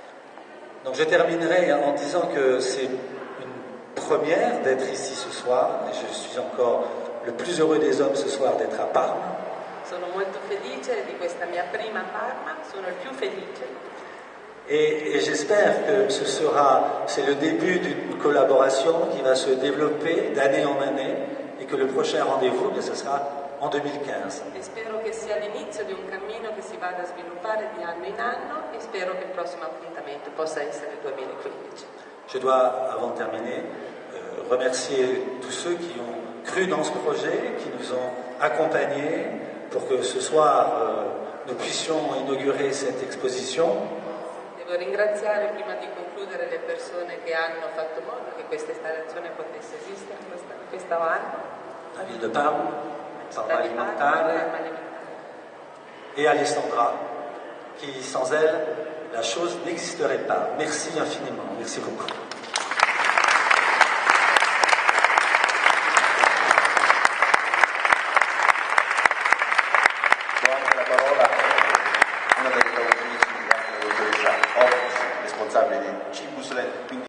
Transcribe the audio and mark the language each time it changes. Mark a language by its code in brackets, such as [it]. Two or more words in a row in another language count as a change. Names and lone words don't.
[fr] Donc je terminerai en disant que c'est une première d'être ici ce soir, et je suis encore le plus heureux des hommes ce soir d'être à Parme. [it] Sono molto felice di questa mia prima Parma, sono il più felice. [fr] Et j'espère que c'est le début d'une collaboration qui va se développer d'année en année, et que le prochain rendez-vous, ce sera en 2015. [it] E spero che sia l'inizio di un cammino che si vada a sviluppare di anno in anno, e spero che il prossimo appuntamento possa essere il 2015. [fr] Je dois, avant de terminer, remercier tous ceux qui ont cru dans ce projet, qui nous ont accompagnés pour que ce soir nous puissions inaugurer cette exposition. [it] Devo ringraziare prima di concludere le persone che hanno fatto modo che questa installazione potesse esistere questo anno. [fr] La ville de Parme, Parme Alimentare, et Alessandra, qui sans elle, la chose n'existerait pas. Merci infiniment, merci beaucoup. [it] Do anche la parola a una delle lavoratrici, anche la dottoressa Ortis, responsabile di Cibus.